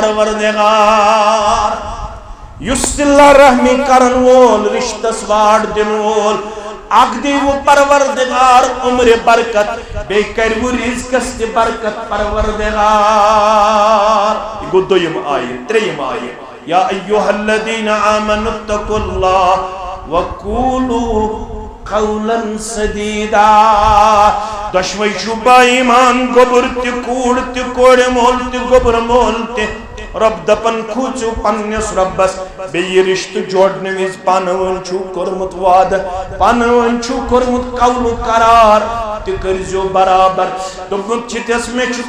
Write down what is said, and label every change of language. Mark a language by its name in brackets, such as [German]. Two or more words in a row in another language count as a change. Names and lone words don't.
[Kashmiri] پروردگار یُس صلہ رحمی کرن وول رشتس واٹ دِنہٕ وول اکھ دیٖوٕ پروردگار عمرِ برکت بیٚیہِ کٔرِوٕ رِزقس تہِ برکت پروردگار یہِ گوٚو 2م آیہِ 3م آیہِ [Arabic] یا ایُّہَا الذین آمنوا اتقوا اللہ وقولوا قولا سدیدا [Kashmiri] دۄشوے چھُ با ایمان گوٚبُر تہِ کوٗر تہِ کورِ مول تہِ گوٚبُر مول تہِ رۄب دپان کھوٗژِو پننِس رۄبس بیٚیہِ رشتہٕ جوڑنہٕ وِزِ پانہٕ ؤنۍ چھُو کوٚرمُت وعدٕ پانہٕ ؤنۍ چھُو کوٚرمُت قولُ قرار تہ کرزیو برابر دوٚپُن چھِتس مےٚ چھِ